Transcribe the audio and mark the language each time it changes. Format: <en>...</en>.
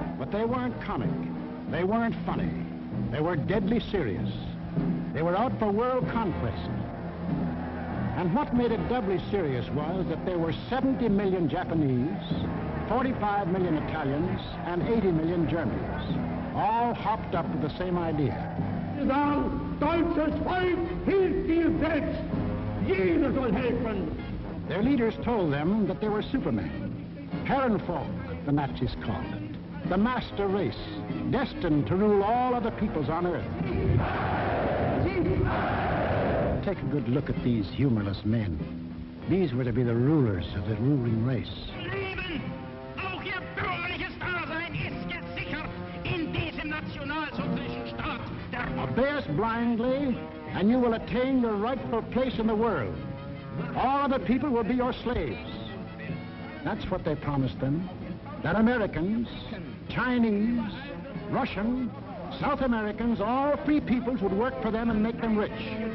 <en>They weren't comic. They weren't funny. They were deadly serious. They were out for world conquest. And what made it doubly serious was that there were 70 million Japanese, 45 million Italians, and 80 million Germans, all hopped up with the same idea.</en> <de>Deutsches Volk hilft dir selbst. Jeder soll helfen.</de> <en>Their leaders told them that they were supermen. Herrenvolk, the Nazis called it. The master race, destined to rule all other peoples on Earth. Take a good look at these humorless men. These were to be the rulers of the ruling race.</en> <de>Leben, auch ihr bürgerliches Dasein ist gesichert in diesem nationalsozialistischen Staat.</de> <en>Obey us blindly, and you will attain your rightful place in the world. All other people will be your slaves. That's what they promised them. That Americans, Chinese, Russian, South Americans, all free peoples would work for them and make them rich.</en>